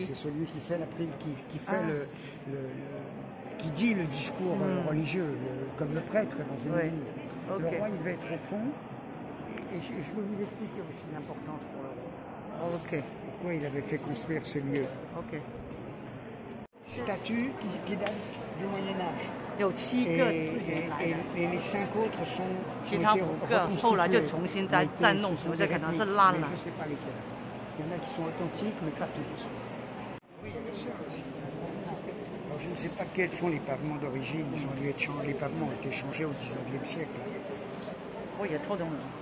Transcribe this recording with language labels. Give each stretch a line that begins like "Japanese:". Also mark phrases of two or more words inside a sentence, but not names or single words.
French: C'est celui qui fait qui dit le discours religieux, comme le prêtre dans une église. Le roi, il va être au fond. Et je peux vous expliquer aussi l'importance pour le roi. Ok. Pourquoi il avait fait construire ce lieu. Ok. Statue qui date du Moyen-Âge.
Chinese: 有7个4年来的，
French: et les 5 autres sont
Chinese: 其他5个后来就重新再弄，所以可能是烂了。
French: Je sais pas lesquels. Il y en a qui sont authentiques, mais pas tous. Oui, bien sûr. Alors, je ne sais pas quels sont les pavements d'origine. Ils ont dû être changés. Les pavements ont été changés au 19e siècle. Oui, il y a trop de monde.